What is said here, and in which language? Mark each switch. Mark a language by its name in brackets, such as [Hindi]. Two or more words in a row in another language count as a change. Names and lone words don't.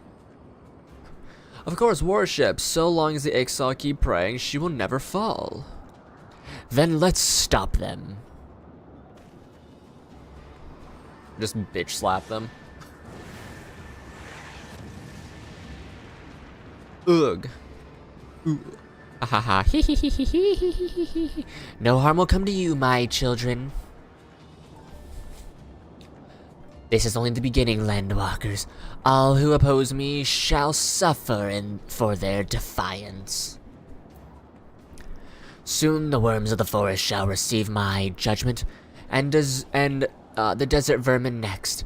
[English] Of course, worship. So long as the Ixal keep praying, she will never fall. Then let's stop them. Just bitch slap them. Ugh. Ooh. Ha ha. No harm will come to you, my children. This is only the beginning, landwalkers. All who oppose me shall suffer for their defiance. Soon the worms of the forest shall receive my judgment, and the desert vermin next.